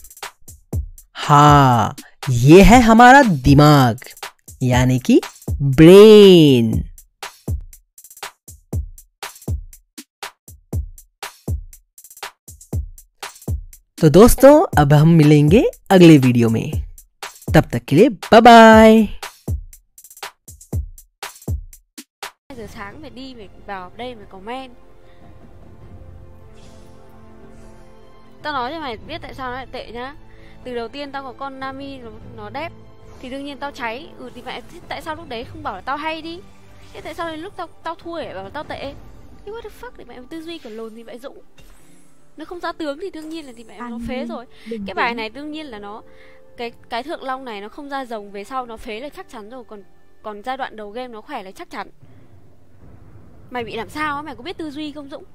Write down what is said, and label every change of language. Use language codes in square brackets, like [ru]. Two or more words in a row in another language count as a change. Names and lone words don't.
[hi] हाँ, ये है हमारा दिमाग यानी कि ब्रेन। तो दोस्तों अब हम मिलेंगे अगले वीडियो में, तब तक के लिए बाय बाय। [vi] Giờ sáng phải đi phải vào đây phải comment. Tao nói cho mày biết tại sao nó lại tệ nhá. Từ đầu tiên tao có con Nami nó đép thì đương nhiên tao cháy. Thì mẹ tại sao lúc đấy không bảo là tao hay đi? Thế tại sao đến lúc tao thua để bảo là tao tệ? Thế [en] what the fuck, [vi] thì mẹ tư duy kiểu lồn thì mẹ Dũng. Nó không ra tướng thì đương nhiên là thì mẹ nó phế rồi. Cái bài này đương nhiên là nó cái Thượng Long này nó không ra rồng, về sau nó phế là chắc chắn rồi. Còn giai đoạn đầu game nó khỏe là chắc chắn. Mày bị làm sao á, mày có biết tư duy không Dũng?